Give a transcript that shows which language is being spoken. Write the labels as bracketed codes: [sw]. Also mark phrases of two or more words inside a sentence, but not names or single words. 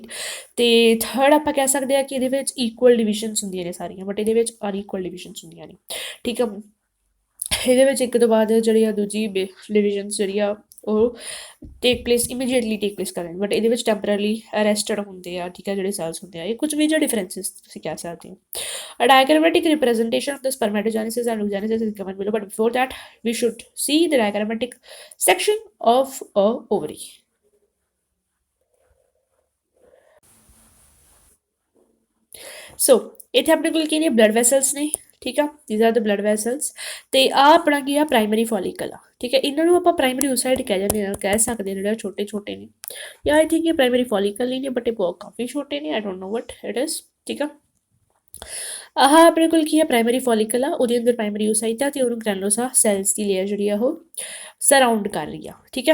[pa] ਅਤੇ ਥਰਡ ਆਪਾਂ ਕਹਿ ਸਕਦੇ ਹਾਂ ਕਿ ਇਹਦੇ ਵਿੱਚ [en] equal divisions [pa] ਹੁੰਦੀਆਂ ਨੇ ਸਾਰੀਆਂ, ਬਟ ਇਹਦੇ ਵਿੱਚ [en] unequal divisions [pa] ਹੁੰਦੀਆਂ ਨੇ, ਠੀਕ ਆ। ਇਹਦੇ ਵਿੱਚ ਇੱਕ ਤੋਂ ਬਾਅਦ ਜਿਹੜੀ ਆ ਦੂਜੀ ਡਿਵੀਜ਼ਨਸ ਜਿਹੜੀ ਆ ਉਹ [en] take place immediately take place [pa] ਕਰਨ, ਬਟ ਇਹਦੇ ਵਿੱਚ [en] temporarily arrested [pa] ਹੁੰਦੇ ਆ, ਠੀਕ ਹੈ, ਜਿਹੜੇ ਸੈਲਸ ਹੁੰਦੇ ਆ। ਇਹ ਕੁਝ [en] major differences [pa] ਤੁਸੀਂ ਕਹਿ ਸਕਦੇ ਹੋ। [en] A diagrammatic representation of the spermatogenesis and oogenesis is given below, but before that we should see the diagrammatic section of a ovary. [pa] So ਇੱਥੇ ਆਪਣੇ ਕੋਲ ਕੀ ਨੇ, [en] blood vessels [pa] ਨੇ, ਠੀਕ ਆ, [en] these are the blood vessels। [pa] ਅਤੇ ਆਹ ਆਪਣਾ ਕੀ ਆ, [en] primary follicle [pa] ਆ, ਠੀਕ ਹੈ। ਇਹਨਾਂ ਨੂੰ ਆਪਾਂ [en] primary oocyte [pa] ਕਹਿ ਜਾਂਦੇ ਹਾਂ, ਕਹਿ ਸਕਦੇ ਹਾਂ, ਜਿਹੜੇ ਛੋਟੇ ਛੋਟੇ ਨੇ, ਜਾਂ [en] I think [pa] ਇਹ [en] primary follicle [pa] ਨਹੀਂ ਨੇ, ਬਟ ਇਹ ਬਹੁਤ ਕਾਫੀ ਛੋਟੇ ਨੇ, [en] I don't know what it is, [pa] ਠੀਕ ਆ। ਆਹ ਆਪਣੇ ਕੋਲ ਕੀ ਹੈ, [en] primary follicle [pa] ਆ, ਉਹਦੇ ਅੰਦਰ [en] primary oocyte [pa] ਆ ਅਤੇ ਉਹਨੂੰ [en] granulosa cells [pa] ਦੀ ਲੇਅਰ ਜਿਹੜੀ ਆ ਉਹ ਸਰਾਊਂਡ ਕਰ ਰਹੀ ਆ, ਠੀਕ ਹੈ।